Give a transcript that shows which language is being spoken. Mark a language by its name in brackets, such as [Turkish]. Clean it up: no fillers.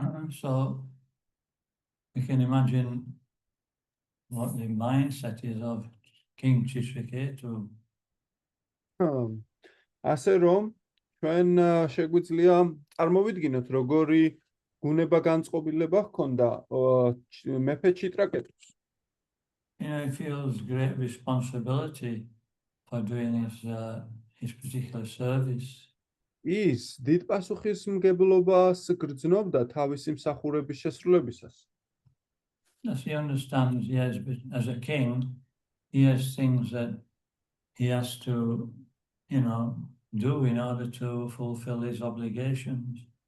[English] So we can imagine what the mindset is of King Chishraketu. [Georgian] ასე რომ ჩვენ შეგვიძლია წარმოვიდგინოთ როგორი გუნება განწყობილება ჰქონდა მეფე ჩიტრაკეტუს. [English] He feels great responsibility for doing his particular service. [Georgian] ის დიდ პასუხისმგებლობას გრძნობდა თავისი მსახურების შესრულებისას. [English] As he understands, yes, as a king, he has things that he has to, do in order to fulfill his obligations.